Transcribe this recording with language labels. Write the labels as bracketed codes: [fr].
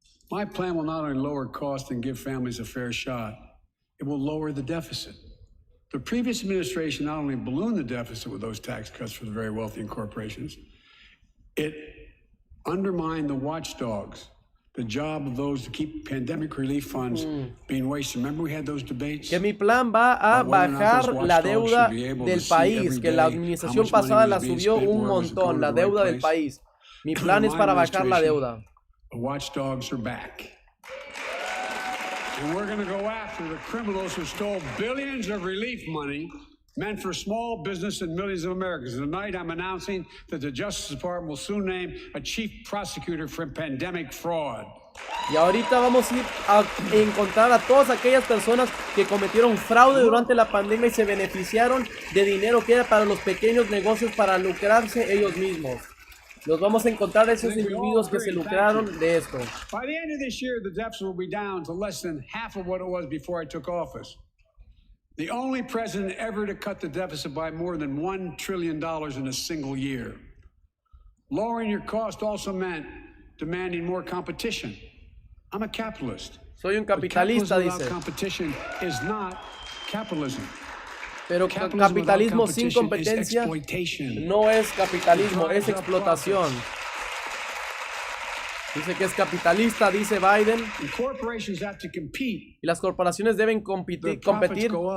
[en] My plan will not only lower costs and give families a fair shot, it will lower the deficit. The previous administration not only ballooned the deficit with those tax cuts for the very wealthy and corporations, it undermined the watchdogs, the job of those to keep pandemic relief funds being wasted. Remember we had those debates? [es] Que mi plan va a bajar la deuda del país, que la administración pasada la subió un montón, la deuda del país. Mi plan es para bajar la deuda. [en] The watchdogs are back. And we're going to go after the criminals who stole billions of relief money meant for small business and millions of Americans. Tonight, I'm announcing that the Justice Department will soon name a chief prosecutor for pandemic fraud. [es] Y ahorita vamos a ir a encontrar a todas aquellas personas que cometieron fraude durante la pandemia y se beneficiaron de dinero que era para los pequeños negocios para lucrarse ellos mismos. Los vamos a encontrar esos individuos que se lucraron de esto. [en] By the end of this year, the deficit will be down to less than half of what it was before I took office. The only president ever to cut the deficit by more than $1 trillion in a single year. Lowering your cost also meant demanding more competition. I'm a capitalist. [es] Soy un capitalista, dice. [en] Competition is not capitalism. [es] Pero capitalismo sin competencia no es capitalismo, es explotación. Dice que es capitalista, dice Biden. Y las corporaciones deben competir.